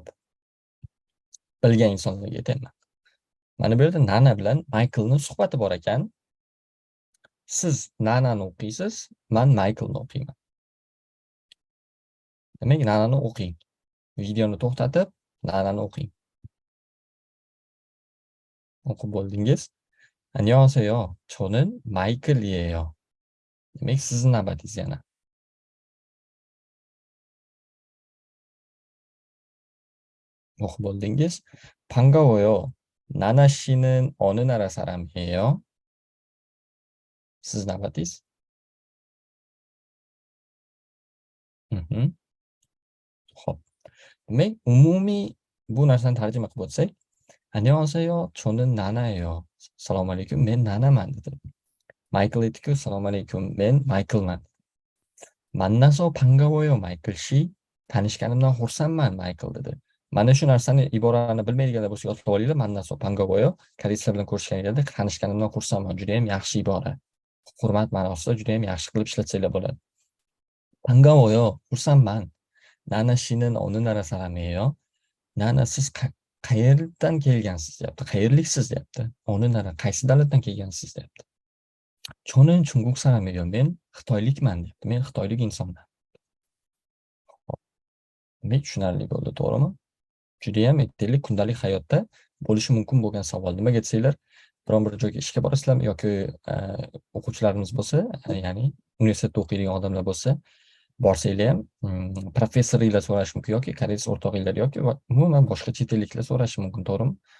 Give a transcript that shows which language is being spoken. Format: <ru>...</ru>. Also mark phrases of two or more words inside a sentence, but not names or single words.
<uz>Bilgan insonlarga aytaman. Mana bu yerda Nana bilan Michaelning suhbati bor ekan. Siz Nanani o'qiysiz, men Michaelni o'qiyman. Demak, Nanani o'qing. Videoni to'xtatib, Nanani o'qing. o'qib bo'ldingiz.</uz> <ko>안녕하세요. 저는 마이클이에요.</ko> <uz>Demek sizin navbatingiz yana. o'qib bo'ldingiz.</uz> <ko>반가워요. 나나 씨는 어느 나라 사람이에요?</ko> <uz>Siz navbatingiz. Xo'p. Demek umumiy bu narsani tarjima qilib o'tsak,</uz> <ko>안녕하세요. 저는 나나예요.</ko> <uz>Assalomu alaykum. Men Nanaman dedi. Michael aytdiku, assalomu alaykum. Men Michaelman.</uz> <ko>만나서 반가워요, 마이클 씨.</ko> <uz>tanishganimdan xursandman, Michael dedi. Mana shu narsani iborani bilmaydiganlar bo'lsa yodlab olinglar.</uz> <ko>만나서 반가워요,</ko> <uz>koreyslar bilan ko'rishganinglarda tanishganimdan xursandman. Juda ham yaxshi ibora. Hurmat ma'nosida juda ham yaxshi qilib ishlatsanglar bo'ladi. Bangovoyo, xursandman.</uz> <ko>Nana 씨는 어느 나라 사람이에요?</ko> <uz>Nana siz qayerdan kelgansiz deyapti. Qayerliksiz deyapti.</uz> <ko>어느 나라,</ko> <uz>qaysi davlatdan kelgansiz deyapti.</uz> <ko>저는 중국 사람이에요.</ko> <uz>Men xitoylikman deyapti. Men xitoylik insonman. Demak, tushunarli bo'ldi, to'g'rimi? Judayam aytaylik, kundalik hayotda bo'lishi mumkin bo'lgan savol. Nimaga desanglar, biron bir joyga ishga borasizlarmi yoki o'quvchilarimiz bo'lsa, ya'ni universitetda o'qiydigan odamlar bo'lsa, borsanglar ham professoringlar so'rashi mumkin yoki koreys o'rtog'inglar yoki umuman boshqa chet elliklar so'rashi mumkin, to'g'rimi?</uz>